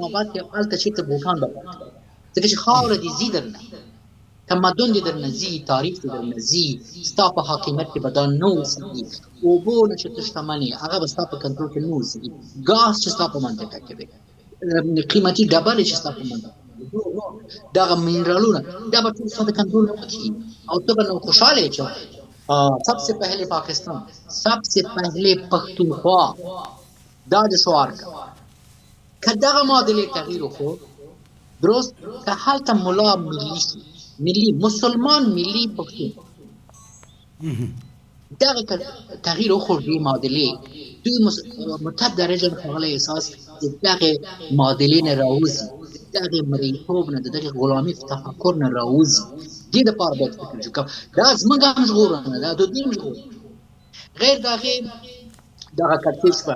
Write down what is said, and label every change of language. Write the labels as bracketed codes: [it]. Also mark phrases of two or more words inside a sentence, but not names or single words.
[ps] آباد کې هلته چېرته بوټان به پاتې ځکه چې خاوره دې ځي درنه تمدن دې درنه ځي تاریخ دې درنه ځي ستا په حاکمیت کې به دا نه اوسېږي اوبو نه چې ته شتمن یې هغه به ستا په کنټرول کې نه اوسېږي ګاز چې ستا په منطقه کې دی قیمتي ډبرې چې ستا په منطقه کې دي دغه منرالونه دا به ټول ستا د کنټرول نه وکړي او ته به نو خوشحاله یې چې [ur] سب سے پہلے پاکستان سب سے پہلے پختونخوا [ps] دا د شعار که دغه معادلې تغییر وکړو درست که هلته ملا ملي مسلمان ملي پښتون دغه تغییر وکړو دې معادلې دوی متدرجا ښاغلی احساس د دغې معادلې نه راوځي د دغې مریتوب نه د دغې غلامي تفکر نه راوځي دې دپاره باید فکر وکړو دا زموږ هم ژغورنه ده د دوی هم ژغورنه غیر د هغې دغه کړکېچ به